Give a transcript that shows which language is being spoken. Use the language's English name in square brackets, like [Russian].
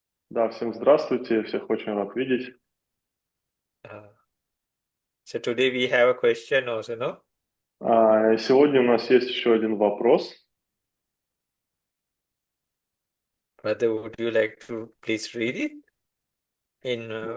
[Russian] Да, всем здравствуйте, всех очень рад видеть. [English] Uh, so today we have a question also, no? [Russian] Сегодня у нас есть еще один вопрос. [English] Brother, would you like to please read it in